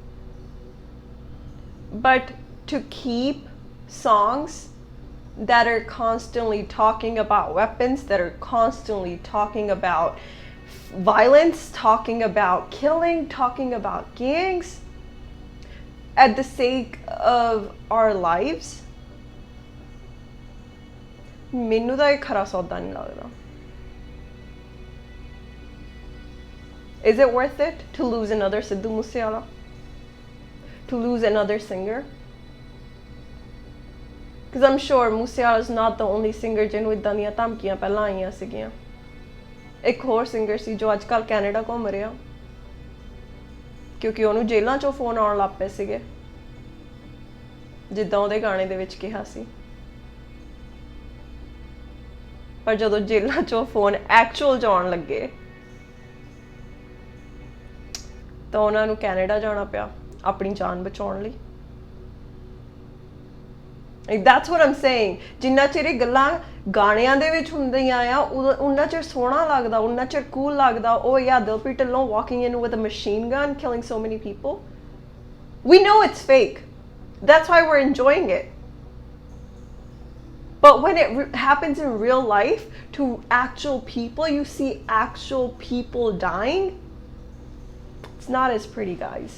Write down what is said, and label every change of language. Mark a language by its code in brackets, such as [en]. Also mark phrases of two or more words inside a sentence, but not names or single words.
[en] But to keep songs that are constantly talking about weapons, that are constantly talking about violence, talking about killing, talking about gangs, at the sake of our lives, [pa] ਮੈਨੂੰ ਤਾਂ ਇਹ ਖਰਾ ਸੌਦਾ ਨਹੀਂ ਲੱਗਦਾ. [en] Is it worth it to lose another Sidhu Moosewala? To lose another singer? Because I'm sure Moosewala is not the only singer [pa] ਜਿਹਨੂੰ ਇਦਾਂ ਦੀਆਂ ਧਮਕੀਆਂ ਪਹਿਲਾਂ ਆਈਆਂ ਸੀਗੀਆਂ. ਇੱਕ ਹੋਰ ਸਿੰਗਰ ਸੀ ਜੋ ਅੱਜ ਕੱਲ੍ਹ ਕੈਨੇਡਾ ਘੁੰਮ ਰਿਹਾ, ਕਿਉਂਕਿ ਉਹਨੂੰ ਜੇਲ੍ਹਾਂ 'ਚੋਂ ਫੋਨ ਆਉਣ ਲੱਗ ਪਏ ਸੀਗੇ, ਜਿੱਦਾਂ ਉਹਦੇ ਗਾਣੇ ਦੇ ਵਿੱਚ ਕਿਹਾ ਸੀ. ਪਰ ਜਦੋਂ ਜੇਲ੍ਹਾਂ 'ਚੋਂ ਫੋਨ ਐਕਚੁਅਲ 'ਚ ਆਉਣ ਲੱਗੇ ਤਾਂ ਉਹਨਾਂ ਨੂੰ ਕੈਨੇਡਾ ਜਾਣਾ ਪਿਆ ਆਪਣੀ ਜਾਨ ਬਚਾਉਣ ਲਈ. [en] That's what I'm saying. [pa] ਜਿੰਨਾ ਚਿਰ ਇਹ ਗੱਲਾਂ ਗਾਣਿਆਂ ਦੇ ਵਿੱਚ ਹੁੰਦੀਆਂ ਆ, ਉਨਾ ਚਿਰ ਸੋਹਣਾ ਲੱਗਦਾ, ਉਨਾ ਚਿਰ cool ਲੱਗਦਾ. [en] Oh yeah, Dilpreet Dhillon walking in with a machine gun, killing so many people. We know it's fake. That's why we're enjoying it. But when it happens in real life to actual people, you see actual people dying, it's not as pretty, guys.